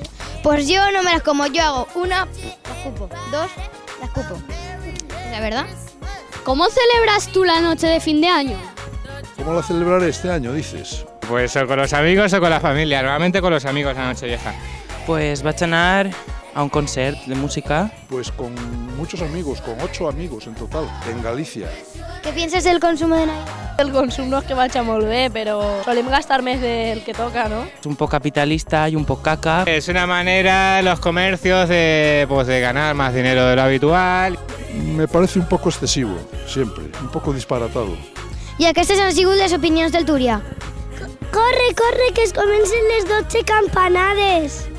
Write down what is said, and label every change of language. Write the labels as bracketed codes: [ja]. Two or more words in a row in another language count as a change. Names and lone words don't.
[es] Pues yo no me las como, yo hago una, la escupo, dos, la escupo. ¿La verdad? ¿Cómo celebras tú la noche de fin de año? ¿Cómo la celebraré este año, dices? Pues o con los amigos o con la familia, normalmente con los amigos la Nochevieja. [ca] Pues vaig anar a un concert de música. [es] Pues con muchos amigos, con 8 amigos en total, en Galicia. ¿Qué piensas del consumo de Navidad? [ca] El consum no és que vaig molt bé, però solem gastar més del que toca, ¿no? [es] Es un poco capitalista y un poco caca. Es una manera los comercios de ganar más dinero de lo habitual. Me parece un poco excesivo, siempre, un poco disparatado. [ca] I aquestes han sigut les opinions del Túria. Corre, corre, que es comencen les 12 campanades.